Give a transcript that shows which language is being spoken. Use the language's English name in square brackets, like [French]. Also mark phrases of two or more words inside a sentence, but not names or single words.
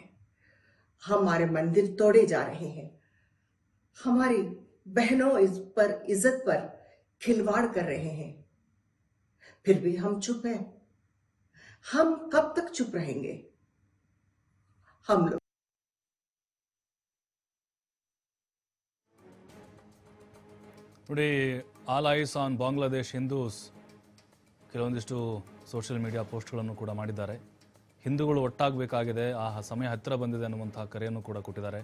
[Hindi] हमारे मंदिर तोड़े जा रहे हैं, हमारी बहनों पर इज्जत पर खिलवाड़ कर रहे हैं. फिर भी हम चुप हैं. हम कब तक चुप रहेंगे? हम लोग [Kannada] ನೋಡಿ, [English] All Eyes on Bangladesh Hindus [Kannada] ಕೆಲವೊಂದಿಷ್ಟು [English] social media [Kannada] ಪೋಸ್ಟ್ಗಳನ್ನು ಕೂಡ ಮಾಡಿದ್ದಾರೆ. ಹಿಂದೂಗಳು ಒಟ್ಟಾಗಬೇಕಾಗಿದೆ, ಆ ಸಮಯ ಹತ್ತಿರ ಬಂದಿದೆ ಅನ್ನುವಂತಹ ಕರೆಯನ್ನು ಕೂಡ ಕೊಟ್ಟಿದ್ದಾರೆ.